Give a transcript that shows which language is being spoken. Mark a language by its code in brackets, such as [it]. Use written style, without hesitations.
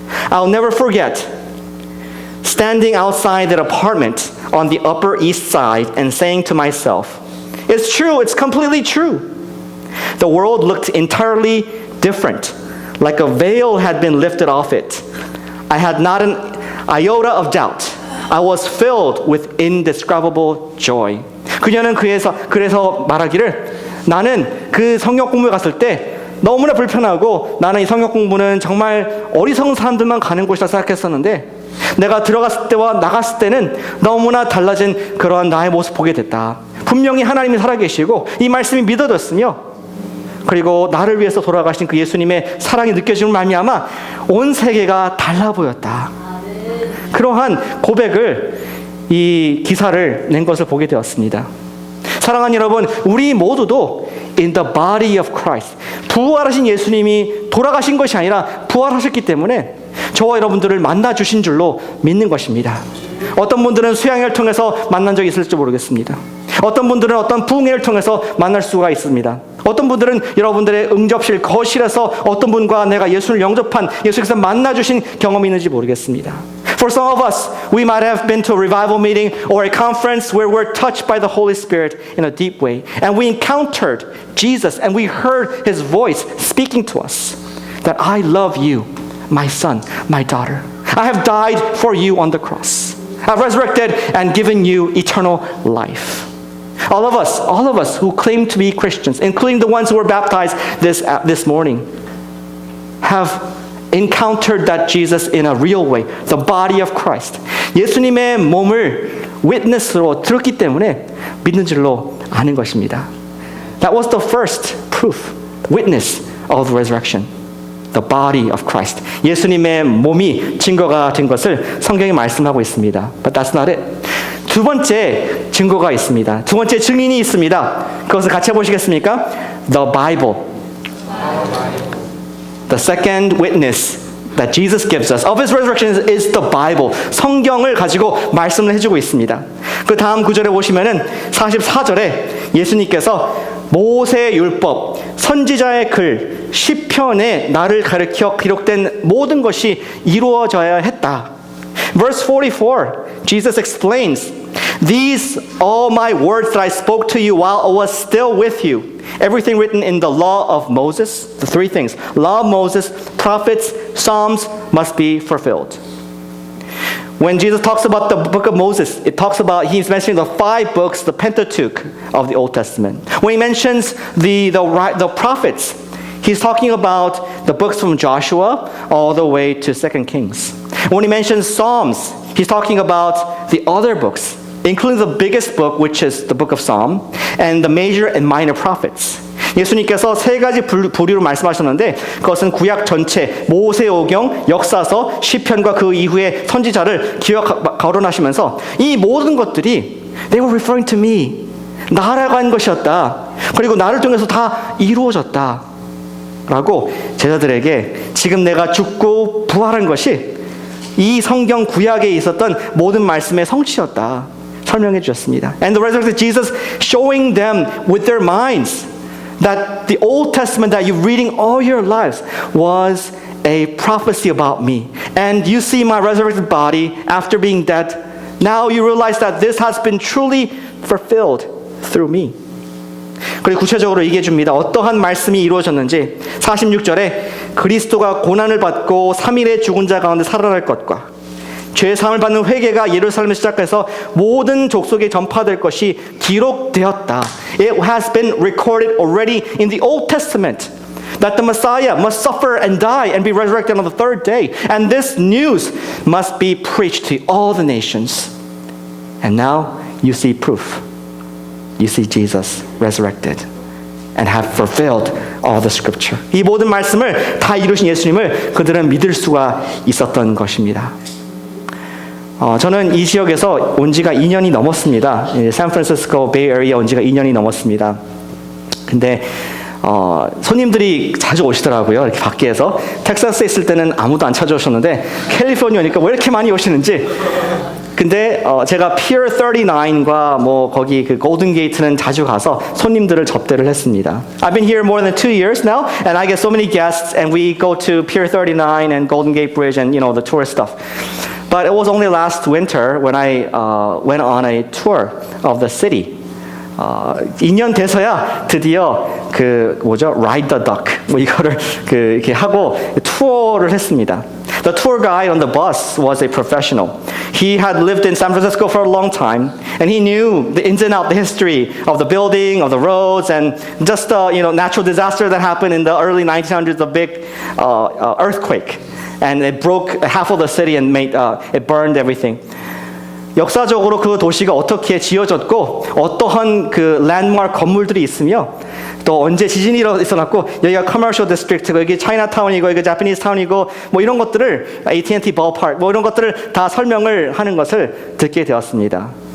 [en] I'll never forget standing outside that apartment on the Upper East Side and saying to myself, it's true, it's completely true. The world looked entirely different, like a veil had been lifted off it. I had not an iota of doubt. I was filled with indescribable joy. [ko] 그녀는 그래서 말하기를 나는 그 성경 공부에 갔을 때 너무나 불편하고 나는 이 성경 공부는 정말 어리석은 사람들만 가는 곳이라 생각했었는데 내가 들어갔을 때와 나갔을 때는 너무나 달라진 그러한 나의 모습 보게 됐다. 분명히 하나님이 살아계시고 이 말씀이 믿어졌으며 그리고 나를 위해서 돌아가신 그 예수님의 사랑이 느껴지는 말미암아 온 세계가 달라 보였다. 그러한 고백을 이 기사를 낸 것을 보게 되었습니다. 사랑하는 여러분, 우리 모두도 [en] in the body of Christ, [ko] 부활하신 예수님이 돌아가신 것이 아니라 부활하셨기 때문에 저와 여러분들을 만나 주신 줄로 믿는 것입니다. 어떤 분들은 수양회를 통해서 만난 적이 있을지 모르겠습니다. 어떤 분들은 어떤 부흥회를 통해서 만날 수가 있습니다. 어떤 분들은 여러분들의 응접실, 거실에서 어떤 분과 내가 예수를 영접한 예수께서 만나 주신 경험이 있는지 모르겠습니다. [en] For some of us, we might have been to a revival meeting or a conference where we're touched by the Holy Spirit in a deep way. And we encountered Jesus and we heard His voice speaking to us that I love you, my son, my daughter. I have died for you on the cross. I've resurrected and given you eternal life. All of us who claim to be Christians, including the ones who were baptized this morning, have encountered that Jesus in a real way, the body of Christ. [ko] 예수님의 몸을 witness로 들었기 때문에 믿는 줄로 아는 것입니다. [en] That was the first proof, witness of the resurrection. The body of Christ. [ko] 예수님의 몸이 증거가 된 것을 성경이 말씀하고 있습니다. [en] But that's not it. [ko] 두 번째 증거가 있습니다. 두 번째 증인이 있습니다. 그것을 같이 해보시겠습니까? [en] The Bible. The second witness that Jesus gives us of His resurrection is the Bible. [ko] 성경을 가지고 말씀을 해주고 있습니다. 그 다음 구절에 보시면은 44절에 예수님께서 모세의 율법, 선지자의 글, 시편에 나를 가리켜 기록된 모든 것이 이루어져야 했다. [en] Verse 44, Jesus explains, these all my words that I spoke to you while I was still with you. Everything written in the law of Moses, the three things, law of Moses, prophets, Psalms must be fulfilled. When Jesus talks about the book of Moses, he's mentioning the 5 books, the Pentateuch of the Old Testament. When he mentions the prophets, he's talking about the books from Joshua all the way to 2 Kings. When he mentions Psalms, he's talking about the other books including the biggest book, which is the book of Psalm, and the major and minor prophets. [ko] 예수님께서 세 가지 부류로 말씀하셨는데 그것은 구약 전체, 모세오경, 역사서, 시편과 그 이후의 선지자를 거론하시면서 이 모든 것들이 [en] They were referring to me. [ko] 나라고 한 것이었다. 그리고 나를 통해서 다 이루어졌다. 라고 제자들에게 지금 내가 죽고 부활한 것이 이 성경 구약에 있었던 모든 말씀의 성취였다. 설명해 주셨습니다. [en] And the resurrected Jesus showing them with their minds that the Old Testament that you're reading all your lives was a prophecy about me. And you see my resurrected body after being dead. Now you realize that this has been truly fulfilled through me. [ko] 그리고 구체적으로 얘기해 줍니다. 어떠한 말씀이 이루어졌는지 46절에 그리스도가 고난을 받고 3일에 죽은 자 가운데 살아날 것과 죄 사함을 받는 회개가 예루살렘에 시작해서 모든 족속에 전파될 것이 기록되었다. [en] It has been recorded already in the Old Testament that the Messiah must suffer and die and be resurrected on the third day. And this news must be preached to all the nations. And now you see proof. You see Jesus resurrected and have fulfilled all the scripture. [ko] 이 모든 말씀을 다 이루신 예수님을 그들은 믿을 수가 있었던 것입니다. 저는 이 지역에서 온 지가 2년이 넘었습니다. 샌프란시스코 베이 에리어 온 지가 2년이 넘었습니다. 근데 손님들이 자주 오시더라고요. 이렇게 밖에서. 텍사스에 있을 때는 아무도 안 찾아오셨는데 캘리포니아 오니까 왜 이렇게 많이 오시는지. 근데 제가 Pier 39과 뭐 거기 그 골든 게이트는 자주 가서 손님들을 접대를 했습니다. [en] I've been here more than 2 years now, and I get so many guests, and we go to Pier 39 and Golden Gate Bridge and you know the tourist stuff. But it was only last winter when I went on a tour of the city. [ko] 2년 돼서야 드디어 Ride the Duck 뭐 이거를 이렇게 하고 투어를 했습니다. [en] The tour guide on the bus was a professional. He had lived in San Francisco for a long time, and he knew the ins and outs, the history of the building, of the roads, and just natural disaster that happened in the early 1900s, the big earthquake, and it broke half of the city and it burned everything. [ko] 역사적으로 그 도시가 어떻게 지어졌고 어떠한 그 랜드마크 건물들이 있으며 또 언제 지진이 일어났고 여기가 커머셜 디스트릭트고 여기 차이나타운이고 여기 자파니즈 타운이고 뭐 이런 것들을 AT&T 버파크 뭐 이런 것들을 다 설명을 하는 것을 듣게 되었습니다.